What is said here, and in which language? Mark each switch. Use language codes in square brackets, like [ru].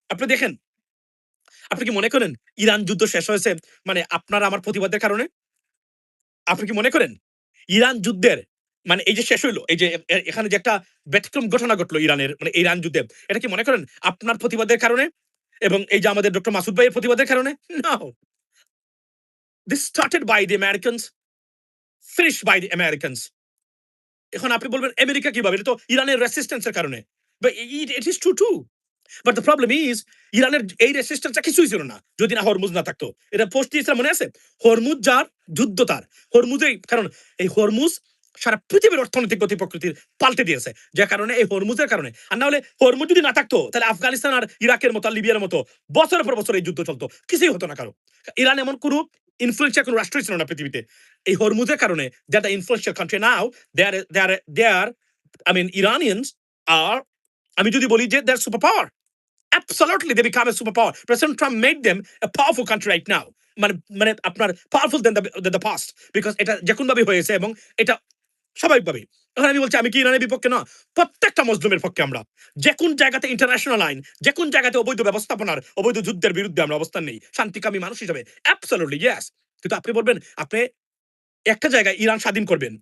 [bn] আপনি দেখেন, আপনি কি মনে করেন ইরান যুদ্ধ শেষ হয়েছে মানে আপনার আমার প্রতিবাদের কারণে? আপনি কি মনে করেন? ইরান যুদ্ধের মানে এই যে শেষ হইলো, এই যে এখানে যে একটা ব্যতিক্রম ঘটনা ঘটলো ইরানের মানে ইরান যুদ্ধে, এটা কি মনে করেন আপনার প্রতিবাদের কারণে? এবং এই যে আমাদের ডক্টর মাসুদ ভাইয়ের প্রতিবাদের কারণে? [en] No. This started by the Americans, finished by the Americans. [bn] এখন আপনি বলবেন আমেরিকা কিভাবে? এটা তো ইরানের রেসিস্টেন্স এর কারণে। [en] But it is true too. But the problem is [bn] ইরানের এই রেসিস্টেন্সটা কিছুই ছিল না যদি না হরমুজ না থাকতো। এটা পোস্ট দিয়েছিলাম মনে আছে? হরমুজ যার যুদ্ধ তার। হরমুজেই কারণ এই হরমুজ সারা পৃথিবীর অর্থনৈতিক গতি প্রকৃতির পাল্টে দিয়েছে। যে কারণে এই হরমুজের কারণে। আর না হলে হরমুজ যদি না থাকতো তাহলে আফগানিস্তান আর ইরাকের মতো আর লিবিয়ার মতো বছরের পর বছর এই যুদ্ধ চলতো। কিছুই হতো না কারো। ইরান এমন কোনো ইনফ্লুয়েন্সিয়াল কোনো রাষ্ট্রই ছিল না পৃথিবীতে। এই হরমুজের কারণে [en] they are the influential country now. They are I mean Iranians are [bn] আমি যদি বলি যে [en] they are superpower. Absolutely, they become a superpower. President Trump made them a powerful country right now. [bn] মানে আপনার [en] powerful than the past because [bn] এটা যেকোন ভাবে হয়েছে এবং এটা স্বাভাবিকভাবে। এখন আমি বলছি আমি কি ইরানের বিপক্ষে না? প্রত্যেকটা মজলুমের পক্ষে আমরা। যেকোন জায়গাতে ইন্টারন্যাশনাল আইন, যেকোন জায়গাতে অবৈধ ব্যবস্থাপনার, অবৈধ যুদ্ধের বিরুদ্ধে আমরা অবস্থান নেই। শান্তিকামী মানুষ হিসেবে [en] absolutely yes. [bn] কিন্তু আপনি বলবেন আপনি একটা জায়গায় ইরান স্বাধীন করবেন।